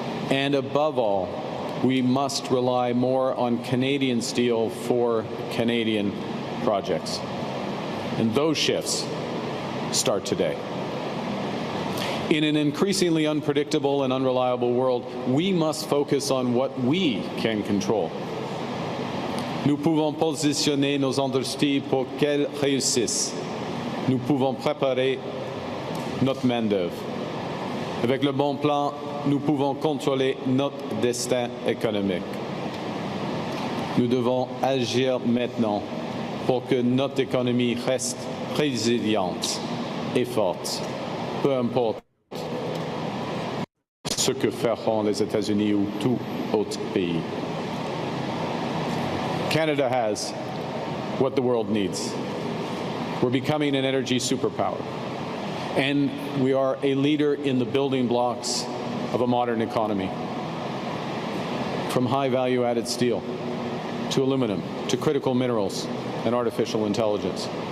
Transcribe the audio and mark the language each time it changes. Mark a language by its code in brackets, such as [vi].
[en] And above all, we must rely more on Canadian steel for Canadian projects. And those shifts start today. In an increasingly unpredictable and unreliable world, we must focus on what we can control. [fr] Nous pouvons positionner nos industries pour qu'elles réussissent. Nous pouvons préparer notre main-d'œuvre. Avec le bon plan, nous pouvons contrôler notre destin économique. Nous devons agir maintenant pour que notre économie reste résiliente et forte, peu importe ce que feront les États-Unis ou tout autre pays. [en] Canada has what the world needs. We're becoming an energy superpower. And we are a leader in the building blocks of a modern economy. From high value-added steel, to aluminum, to critical minerals and artificial intelligence.